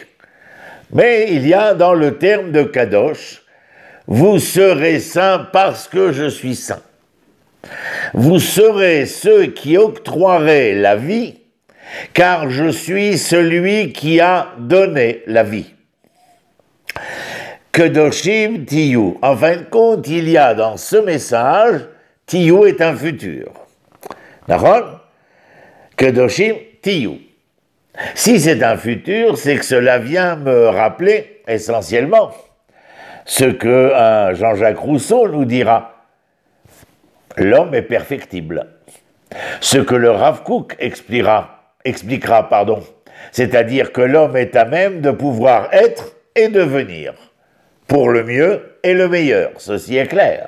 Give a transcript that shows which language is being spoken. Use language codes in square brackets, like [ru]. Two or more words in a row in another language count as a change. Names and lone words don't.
[fr] Mais il y a dans le terme de Kadosh, vous serez saints parce que je suis saint. Vous serez ceux qui octroierez la vie, car je suis celui qui a donné la vie. [he] Kedoshim tiyu. [fr] En fin de compte, il y a dans ce message, tiyu est un futur. D'accord? [he] Kedoshim tiyu. [fr] Si c'est un futur, c'est que cela vient me rappeler essentiellement ce que Jean-Jacques Rousseau nous dira. L'homme est perfectible. Ce que le Rav Kook expliquera, c'est-à-dire que l'homme est à même de pouvoir être et devenir, pour le mieux et le meilleur, ceci est clair.